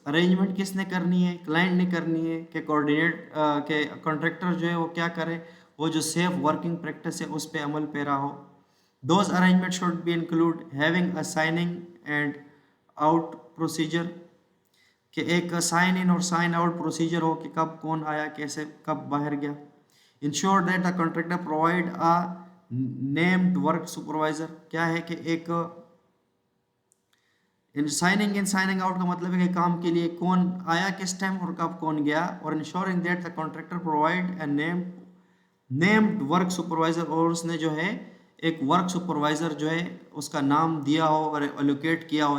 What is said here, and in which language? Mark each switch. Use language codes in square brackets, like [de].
[hi] Arrangement किसने करनी है, क्लाइंट ने करनी है कि कोऑर्डिनेट के कॉन्ट्रैक्टर जो है वो क्या करे, वो जो सेफ वर्किंग प्रैक्टिस है उस पर अमल पेरा हो. [en] Those arrangements should be include having a signing and out procedure [hi] कि एक साइन इन और साइन आउट प्रोसीजर हो कि कब कौन आया कैसे कब बाहर गया. [en] Ensure that the contractor provide a named work supervisor. [hi] क्या है कि एक साइनिंग इन साइनिंग आउट का मतलब है कि काम के लिए कौन आया किस टाइम और कब कौन गया. और [en] ensuring that the contractor provide a named work supervisor, [hi] और उसने जो है एक वर्क सुपरवाइज़र जो है उसका नाम दिया हो और एलोकेट किया हो.